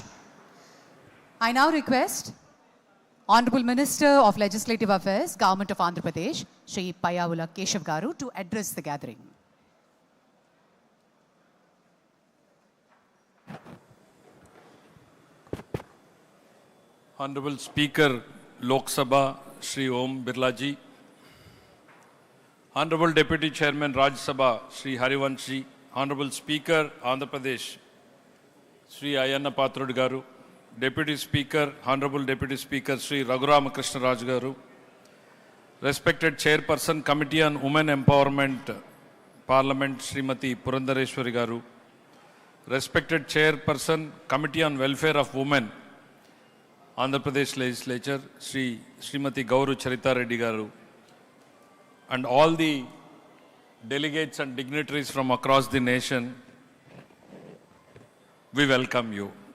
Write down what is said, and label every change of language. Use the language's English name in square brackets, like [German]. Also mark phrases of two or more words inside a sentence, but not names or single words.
[English] I now request Honorable Minister of Legislative Affairs, Government of Andhra Pradesh, Shri Payyavula Keshav Garu, to address the gathering. Honorable Speaker, Lok Sabha, Shri Om Birla ji. Honorable Deputy Chairman, Rajya Sabha, Shri Harivansh ji. Honorable Speaker, Andhra Pradesh, Sri Ayanna Pathrudu Garu, Deputy Speaker, Honorable Deputy Speaker Sri Raghuram Raj Garu, Respected Chairperson, Committee on Women Empowerment, Parliament Srimati Purandareshwari Garu, Respected Chairperson, Committee on Welfare of Women, Andhra Pradesh Legislature, Srimati Gauru Charita Reddy Garu, and all the delegates and dignitaries from across the nation, we welcome you.